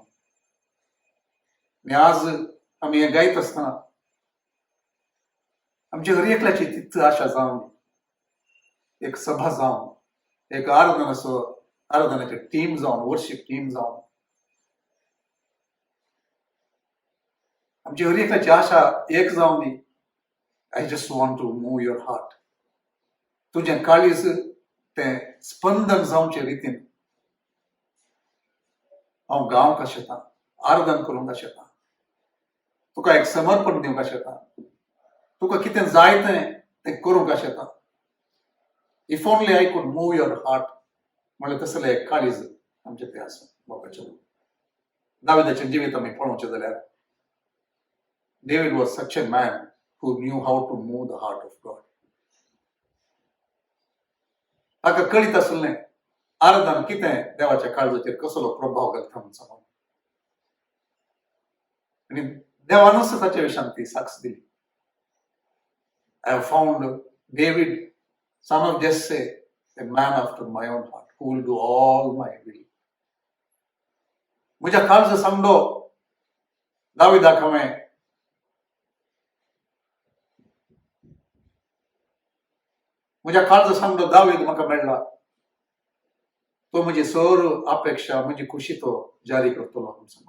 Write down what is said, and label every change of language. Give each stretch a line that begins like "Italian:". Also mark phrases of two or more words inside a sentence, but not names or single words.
Konkani: आनी आज आमी हें गायत आसतना आमच्या हर एकल्याची तित्त आशा जावन एक सभा जावन एक आराधनाचें टीम जावन वर्शीप टीम जावन आमची हर एकल्याची आशा एक जावन दी.
English: I just want to move your heart.
Konkani: तुजें काळीज तें स्पंदन जावचे रितीन हांव गावंक शेतां, आराधन करूंक शेतां, तुका एक समर्पण दिवंक शेतां, तुका कितें जाय तें करूंक शेतां.
English: if only I could move your heart
Konkani: म्हणल्यार तसलें एक काळीज आमचें तें आसा. बापाचें दाविदाचें जिवीत आमी पळोवचें जाल्यार
English: David was such a man who knew how to move the heart of God.
Konkani: ताका कळीत आसलें आराधन कितें देवाच्या काळजाचेर कसलो प्रभाव घालता म्हणून सांगून. आनी देवानूच ताचे विशयान ती साक्ष दिली.
English: I have found David, son of Jesse, a man after my own heart, who will do all my will.
Konkani: म्हज्या काळजा सांगलो दाविदाक हांवें म्हज्या काळजा सांगलो दावीद म्हाका मेळ्ळा, तो म्हजी सर अपेक्षा म्हजी खुशी तो जारी करतलो समोर.